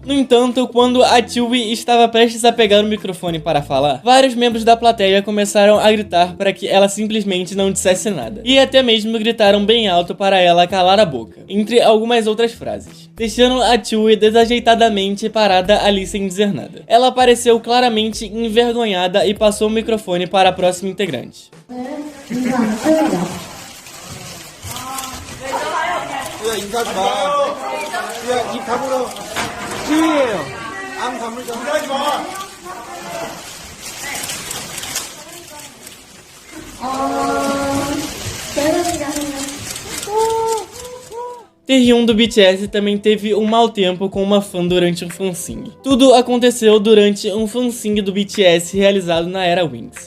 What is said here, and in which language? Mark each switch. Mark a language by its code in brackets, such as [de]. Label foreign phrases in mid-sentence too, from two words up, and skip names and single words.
[pt] No entanto, quando a Chewie estava prestes a pegar o microfone para falar, vários membros da plateia começaram a gritar para que ela simplesmente não dissesse nada, e até mesmo gritaram bem alto para ela calar a boca, entre algumas outras frases, deixando a Chewie desajeitadamente parada ali sem dizer nada. Ela pareceu claramente envergonhada e passou o microfone para a próxima integrante. [ko] 인사하지 마. 야, 입 다물어. 찌예요. 암 다물자. 인사하지 마. [pt] Taehyun do BTS também teve um mau tempo com uma fã durante um fansing. Tudo aconteceu durante um fansing do BTS realizado na era Wings.